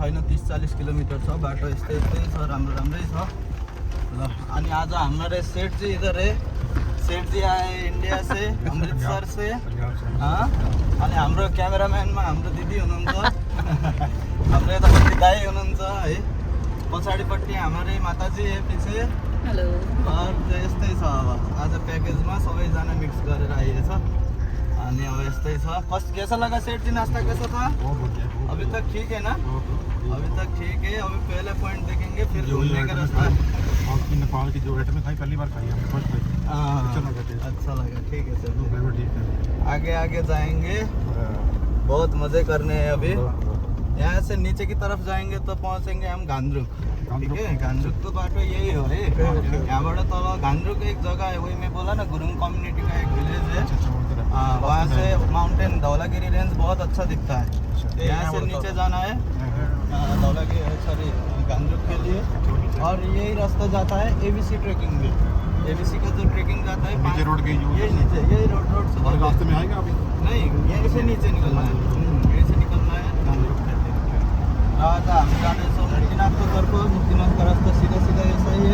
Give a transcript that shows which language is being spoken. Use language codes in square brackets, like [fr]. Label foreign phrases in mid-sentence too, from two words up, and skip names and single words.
[ne] 30-40 किलोमीटर छ बाटो। यस्तै यस्तै छ, राम्रो राम्रै छ ल। [hi] अनि आज हमारे सेठ जी इधर है, सेठ जी आए इंडिया से, अमृतसर से। हाँ, [ne] अनि हाम्रो क्यामेराम्यानमा हाम्रो दिदी हुनुहुन्छ, हाम्रो यतापट्टि दाइ हुनुहुन्छ है, पछाडिपट्टि हाम्रै माताजी है पछि। हेलो। यस्तै छ अब आज प्याकेजमा सबैजना मिक्स गरेर आइएछ। अनि अब यस्तै छ। [hi] कैसा लगा सेठ जी, नाश्ता कैसा था? अभी तक ठीक है ना? अभी तक ठीक है। अभी पहले पॉइंट देखेंगे, फिर घूमने का रास्ता। नेपाल की जो आइटम खाई पहली बार खाई हमने, [en] first time. [hi] अच्छा लगा, ठीक है चलो आगे आगे जाएंगे। बहुत मजे करने हैं अभी। यहाँ से नीचे की तरफ जाएंगे तो पहुँचेंगे हम गांद्रुक। ठीक है, गांद्रुक तो [ne] बाटो यही हो [hi] है। [ne] यहाँबाट तल [hi] गांद्रुक एक जगह है, वही मैं बोला ना, गुरुङ कम्युनिटी का एक विलेज है। वहाँ से माउंटेन धौलागिरी रेंज बहुत अच्छा दिखता है। यहाँ से नीचे जाना है धौलागिरी, सॉरी गांद्रुक के लिए। और यही रास्ता जाता है एबीसी ट्रेकिंग में। एबीसी का जो ट्रेकिंग जाता है नीचे रोड के यही नीचे, यही रोड से और रास्ते में आएगा अभी नहीं, यहीं से नीचे निकलना है। यहीं से निकलना है गांद्रुक के लिए। [ne] आज हामी जाँदैछौँ मुक्तिनाथको तर्फ। मुक्तिनाथको रास्ता सिधा सिधा यसै है।